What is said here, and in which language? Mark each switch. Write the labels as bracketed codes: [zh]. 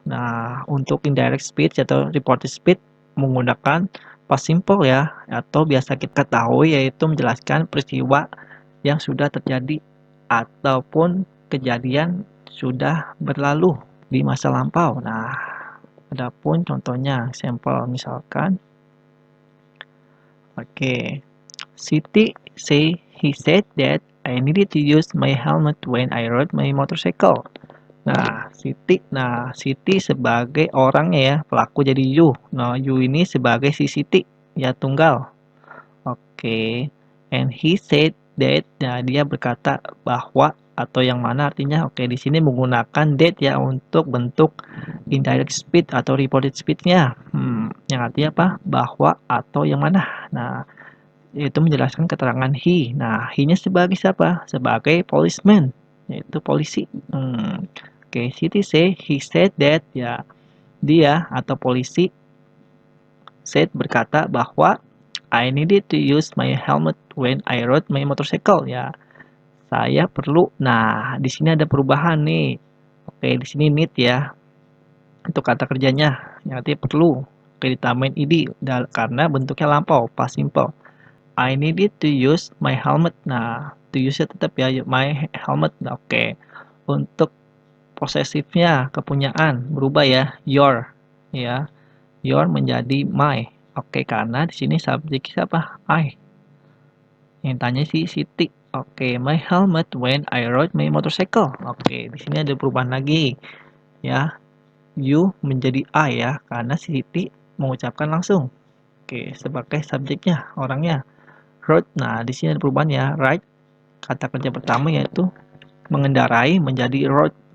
[id] Nah, untuk indirect speech atau reported speech menggunakan past simple ya, atau biasa kita ketahui yaitu menjelaskan peristiwa yang sudah terjadi ataupun kejadian sudah berlalu di masa lampau. Nah, adapun contohnya sampel misalkan [en] Siti say he said that I needed to use my helmet when I rode my motorcycle. [id] Nah, Siti sebagai orangnya ya, pelaku jadi you. Nah, you ini sebagai si Siti, ya tunggal. Oke. [en] And he said that, [id] nah dia berkata bahwa atau yang mana artinya oke di sini menggunakan that ya untuk bentuk indirect speech atau reported speech-nya. Yang artinya apa? Bahwa atau yang mana. Nah, itu menjelaskan keterangan he. Nah, he-nya sebagai siapa? Sebagai policeman, yaitu polisi. [en] Oke, Siti say he said that [id] ya dia atau polisi [en] said [id] berkata bahwa [en] I needed to use my helmet when I rode my motorcycle ya. [id] Saya perlu. Nah, di sini ada perubahan nih. Oke, di sini need ya. Untuk kata kerjanya yang artinya perlu. Oke, ditambahin id karena bentuknya lampau, past simple. [en] I needed to use my helmet. [id] Nah, to use-nya tetap ya my helmet. Nah, oke. Untuk posesifnya kepunyaan berubah ya, your ya. Your menjadi my. Oke, karena di sini subjek siapa? I. Yang tanya si Siti. [en] Oke, my helmet when I rode my motorcycle. [id] Oke, di sini ada perubahan lagi. Ya, you menjadi I ya, karena si Siti mengucapkan langsung. Oke, sebagai subjeknya, orangnya. Rode. Nah, di sini ada perubahan ya. Ride. Kata kerja pertama yaitu mengendarai menjadi rode.